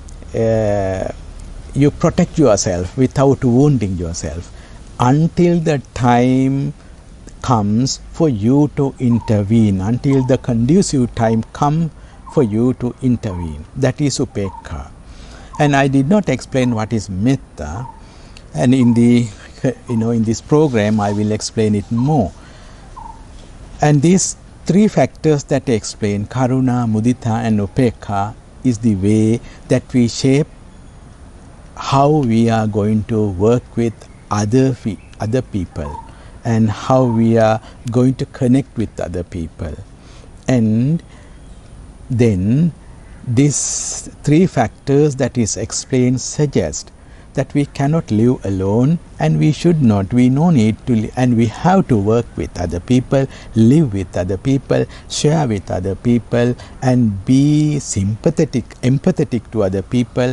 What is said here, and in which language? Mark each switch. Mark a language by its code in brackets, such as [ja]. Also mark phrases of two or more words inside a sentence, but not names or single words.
[en] protect yourself without wounding yourself until the time comes for you to intervene, until the conducive time comes for you to intervene. That is upekha. And I did not explain what is metta, and in the in this program I will explain it more. And these three factors that I explain, karuna, mudita and upekha, is the way that we shape how we are going to work with other people, and how we are going to connect with other people. And then these three factors that is explained suggest that we cannot live alone, and we should not, we no need to, and we have to work with other people, live with other people, share with other people, and be sympathetic, empathetic to other people.